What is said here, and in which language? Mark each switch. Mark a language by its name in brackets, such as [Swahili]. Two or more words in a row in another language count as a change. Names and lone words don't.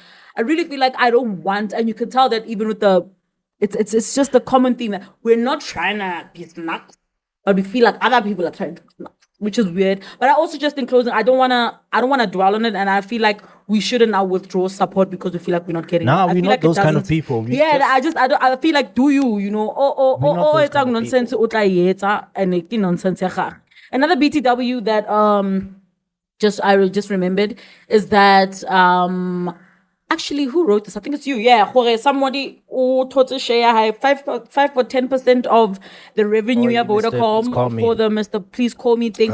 [English] I really feel like I don't want, and you can tell that even with the it's just a common theme that we're not trying to be snacks, but we feel like other people are trying to be snacks, which is weird. But I also just in closing, I don't wanna dwell on it, and I feel like we shouldn't now withdraw support because we feel like we're not getting Nah, it. I we're feel not like it those kind of doesn't- people. We Yeah, just- I feel like do you know We're not those it's kind of [Southern Sotho] nonsense o tla e etsa, [English] and it nonsense [Tswana] ya gagwe. [English] Another BTW that I just remembered is that actually who wrote this? I think it's you. Yeah, somebody total share high 5 or 10% of the revenue ya Mr. Please Call Vodacom Me. for the Mr. Please Call Me thing.